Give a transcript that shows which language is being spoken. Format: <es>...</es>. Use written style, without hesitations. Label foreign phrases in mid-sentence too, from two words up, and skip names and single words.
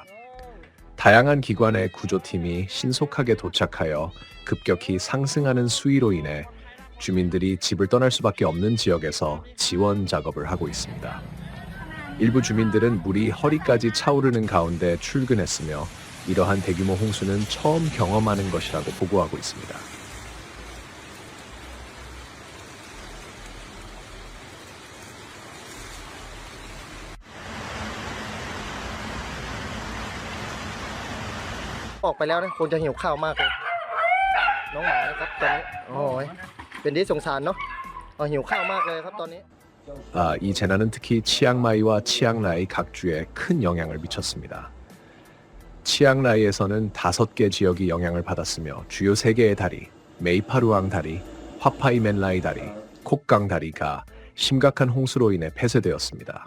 <ko>다양한 기관의 구조팀이 신속하게 도착하여 급격히 상승하는 수위로 인해 주민들이 집을 떠날 수밖에 없는 지역에서 지원 작업을 하고 있습니다. 일부 주민들은 물이 허리까지 차오르는 가운데 출근했으며 이러한 대규모 홍수는 처음 경험하는 것이라고 보고하고 있습니다.</ko> <th>ออกไปแล้วนะคงจะหิวข้าวมากเลยน้องหมานะครับตอนนี้โอ้ยเป็นที่สงสารเนาะหิวข้าวมากเลยครับตอนนี้</th> <ko>이 재난은 특히 치앙마이와 치앙라이 각 주에 큰 영향을 미쳤습니다. 치앙라이에서는 5개 지역이 영향을 받았으며 주요 3개의 다리, 메이파루앙 다리, 화파이멘라이 다리, 콕강 다리가 심각한 홍수로 인해 폐쇄되었습니다.</ko>